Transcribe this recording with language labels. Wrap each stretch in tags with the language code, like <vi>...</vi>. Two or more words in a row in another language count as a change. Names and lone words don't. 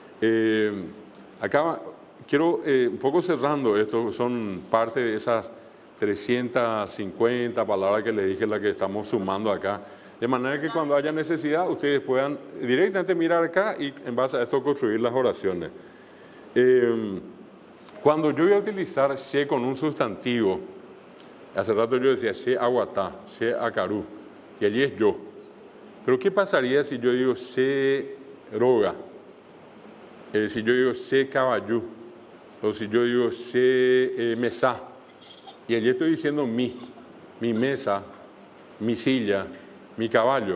<es>Acá quiero, un poco cerrando esto, son parte de esas 350 palabras que les dije, la que estamos sumando acá. De manera que cuando haya necesidad, ustedes puedan directamente mirar acá y en base a esto construir las oraciones. Cuando yo voy a utilizar she con un sustantivo, hace rato yo decía</es> <gn>she aguatá, she acarú,</gn> <es>y allí es yo. Pero ¿qué pasaría si yo digo</es> <gn>she roga?</gn> <es>Si yo digo</es> <gn>she caballú,</gn> <es>o si yo digo</es> <gn>she mesa,</gn> <es>y allí estoy diciendo mi mesa, mi silla, mi caballo.</es>